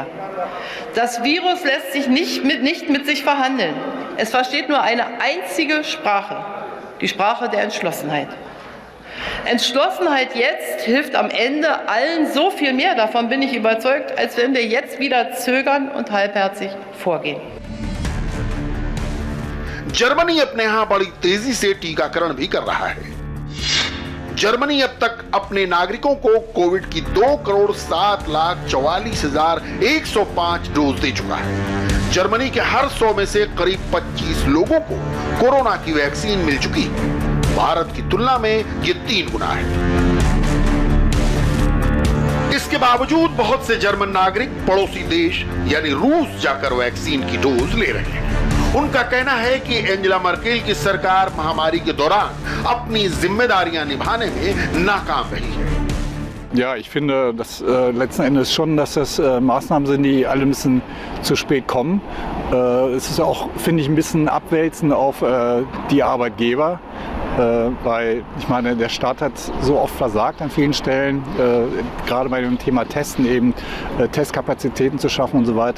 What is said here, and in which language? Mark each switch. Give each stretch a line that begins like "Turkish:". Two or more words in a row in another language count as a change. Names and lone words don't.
German: Das Virus lässt sich nicht mit sich verhandeln. Es versteht nur eine einzige Sprache, die Sprache der Entschlossenheit. Entschlossenheit jetzt hilft am Ende allen so viel mehr, davon bin ich überzeugt, als wenn wir jetzt wieder zögern und halbherzig vorgehen.
Hindi: जर्मनी अपने यहां बड़ी तेजी से टीकाकरण भी कर रहा है। जर्मनी अब तक अपने नागरिकों को कोविड की 2,07,44,105 डोज दे चुका है। जर्मनी के हर 100 में से करीब 25 लोगों को कोरोना की वैक्सीन मिल चुकी है। भारत की तुलना में ये 3 गुना है। इसके बावजूद बहुत से जर्मन नागरिक पड़ोसी देश यानी रूस जाकर वैक्सीन की डोज ले रहे हैं। उनका कहना है कि एंजेला मर्केल की सरकार महामारी के दौरान अपनी जिम्मेदारियां निभाने में नाकाम रही है।
German: Ja, ich finde, dass letzten Endes schon, dass das Maßnahmen sind, die alle ein bisschen zu spät kommen. Es ist auch, finde ich, ein bisschen Abwälzen auf die Arbeitgeber, weil ich meine, der Staat hat so oft versagt an vielen Stellen, gerade bei dem Thema Testen eben, Testkapazitäten zu schaffen und so weiter.